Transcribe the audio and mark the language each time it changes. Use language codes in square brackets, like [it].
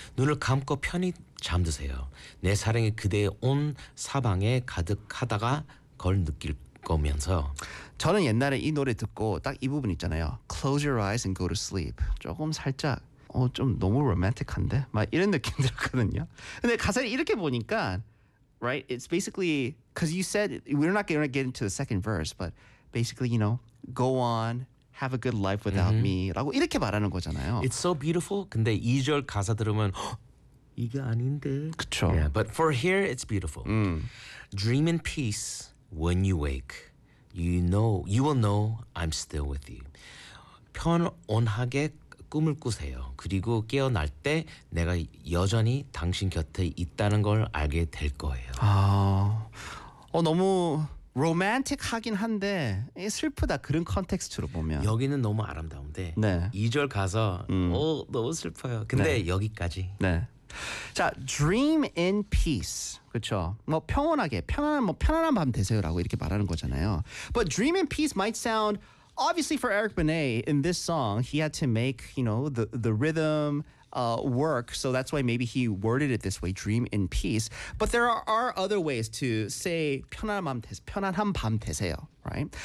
[ko] 눈을 감고 편히 잠드세요. 내 사랑이 그대의 온 사방에 가득하다가 걸 느낄 거면서 저는 옛날에 이 노래 듣고 딱 이 부분 있잖아요. [en] Close your eyes and go to sleep. [ko] 조금 살짝 좀 너무 로맨틱한데? 막 이런 느낌 들었거든요. 근데 가사를 이렇게 보니까 [en] right? It's basically because you said we're not going to get into the second verse but basically, you know, go on, have a good life without me [ko] 라고 이렇게 말하는 거잖아요. [en] It's so beautiful. [ko] 근데 2절 가사 들으면 이게 아닌데? 그쵸. [en] Yeah, but for here, it's beautiful. Dream in peace when you wake. You know, you will know I'm still with you. [ko] 평온하게 꿈을 꾸세요. 그리고 깨어날 때 내가 여전히 당신 곁에 있다는 걸 알게 될 거예요. 아, 너무 로맨틱 하긴 한데 슬프다 그런 컨텍스트로 보면 여기는 너무 아름다운데 네. 2절 가서 오, 너무 슬퍼요. 근데 네. 여기까지. 네. 자, dream in peace. 그렇죠. 뭐 평온하게 편안한 뭐 편안한 밤 되세요라고 이렇게 말하는 거잖아요. [en] But dream in peace might sound obviously for Eric Benet in this song, he had to make, you know, the rhythm work. So that's why maybe he worded it this way, dream in peace. But there are other ways to say [ko] 편안한 밤 되세요, [en] right?